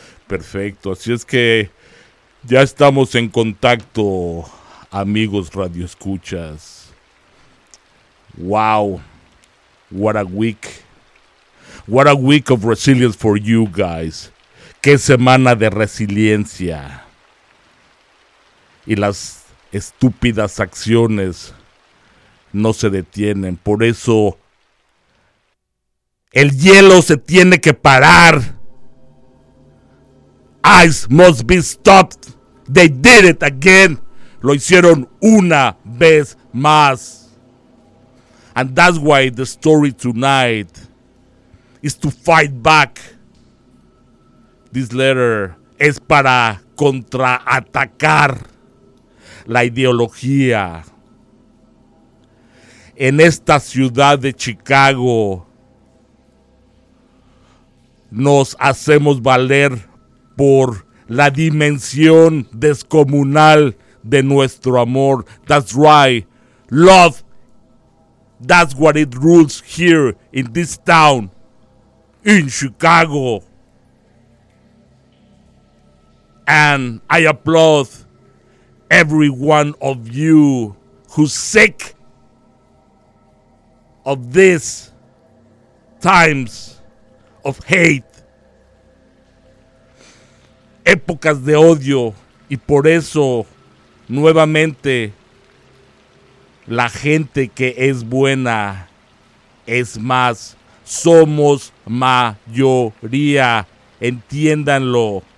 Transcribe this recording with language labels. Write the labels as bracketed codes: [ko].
[es] Perfecto, así es que ya estamos en contacto, amigos radioescuchas. [en] Wow, what a week of resilience for you guys. [es] Qué semana de resiliencia. Y las estúpidas acciones no se detienen. Por eso el hielo se tiene que parar. [en] Ice must be stopped. They did it again. [es] Lo hicieron una vez más. [en] And that's why the story tonight is to fight back. This letter [es] es para contraatacar la ideología. En esta ciudad de Chicago nos hacemos valer por la dimensión descomunal de nuestro amor. [en] That's right, love, that's what it rules here in this town, in Chicago. And I applaud every one of you who's sick of these times of hate, [es] épocas de odio, y por eso nuevamente la gente que es buena es más, somos mayoría, entiéndanlo.